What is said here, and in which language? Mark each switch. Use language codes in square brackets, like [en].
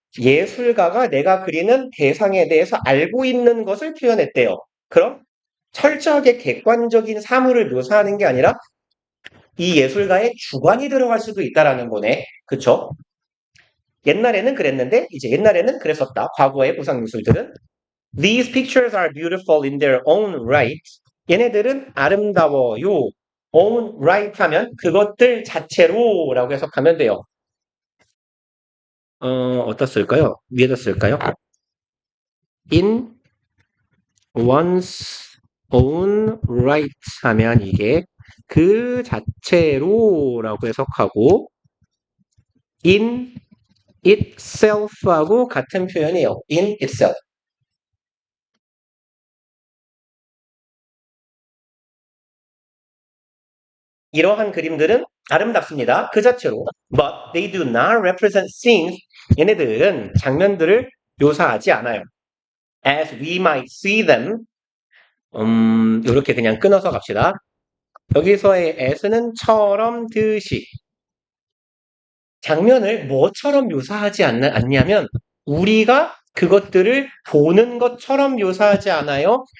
[ko] 예술가가 내가 그리는 대상에 대해서 알고 있는 것을 표현했대요. 그럼 철저하게 객관적인 사물을 묘사하는 게 아니라 이 예술가의 주관이 들어갈 수도 있다라는 거네. 그쵸? 옛날에는 그랬는데 이제 옛날에는 그랬었다. [en] 과거의 구상미술들은 These pictures are beautiful in their own right. [ko] 얘네들은 아름다워요. own right 하면 그것들 자체로라고 해석하면 돼요. 어디다 쓸까요? 위에다 쓸까요? In one's own right 하면 이게 그 자체로라고 해석하고 in itself 하고 같은 표현이에요. [en] in itself. [ko] 이러한 그림들은 아름답습니다. 그 자체로. [en] But they do not represent scenes. [ko] 얘네들은 장면들을 묘사하지 않아요. [en] As we might see them. [ko] 이렇게 그냥 끊어서 갑시다. 여기서의 as는 처럼 듯이. 장면을 뭐처럼 묘사하지 않냐면 우리가 그것들을 보는 것처럼 묘사하지 않아요.